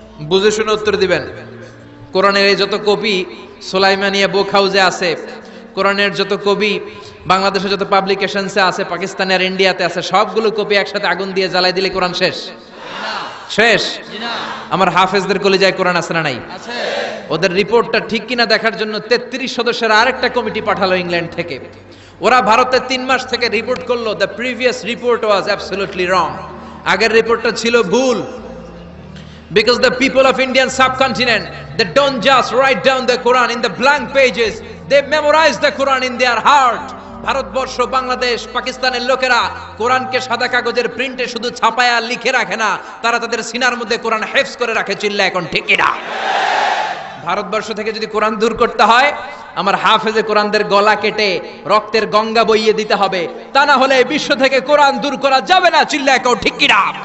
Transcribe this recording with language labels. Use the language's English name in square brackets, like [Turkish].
[Bangla] বুঝে শুনে উত্তর দিবেন। কোরআনের এই যত কপি সুলাইমানিয়া বুক হাউসে আছে, কোরআনের যত কপি বাংলাদেশে যত পাবলিকেশনসে আছে, পাকিস্তানে আর ইন্ডিয়াতে আছে, সবগুলো কপি একসাথে আগুন দিয়ে জ্বালাই দিলে কোরআন শেষ? শেষ? আমার হাফেজদের কলিজায় কোরআন আছে না নাই? ওদের রিপোর্টটা ঠিক কিনা দেখার জন্য 33 সদস্যের আরেকটা কমিটি পাঠালো ইংল্যান্ড থেকে। ওরা ভারতে 3 মাস থেকে রিপোর্ট করলো, [English] The previous report was absolutely wrong. [Bangla] আগের রিপোর্টটা ছিল ভুল। [English] Because the people of Indian subcontinent, they don't just write down the Quran in the blank pages, they memorize the Quran in their heart. [Bangla] Bharatvarsha, Bangladesh, পাকিস্তানের লোকেরা কোরআনকে সাদা কাগজের প্রিন্টে শুধু ছাপায়া লিখে রাখে না, তারা তাদের সিনার মধ্যে কোরআন হেফজ করে রাখে। চিল্লা এখন ঠিক না? ভারতবর্ষ থেকে যদি কোরআন দূর করতে হয়, আমার হাফেজে কোরআনদের গলা কেটে রক্তের গঙ্গা বইয়ে দিতে হবে, তা না হলে বিশ্ব থেকে কোরআন দূর করা যাবে না। চিল্লা এখন ঠিক না?